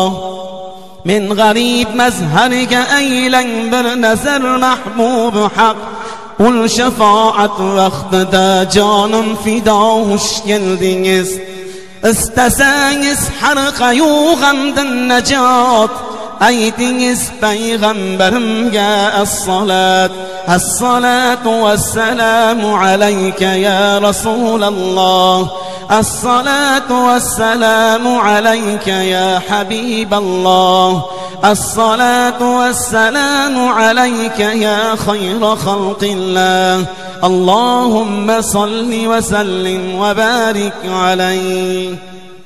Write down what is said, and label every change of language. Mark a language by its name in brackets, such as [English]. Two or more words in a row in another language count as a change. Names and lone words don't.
[Uzbek] Men g'arib mazhariga aylang bir nazar mahbub haq, ul shafaat vaqtida jonim fido xush keldingiz. Istasangiz har qayg'amdan najot, aytingiz payg'ambarimga as-salat. [Arabic] الصلاة والسلام عليك يا رسول الله. الصلاة والسلام عليك يا حبيب الله. الصلاة والسلام عليك يا خير خلق الله. اللهم صل وسلم وبارك عليه.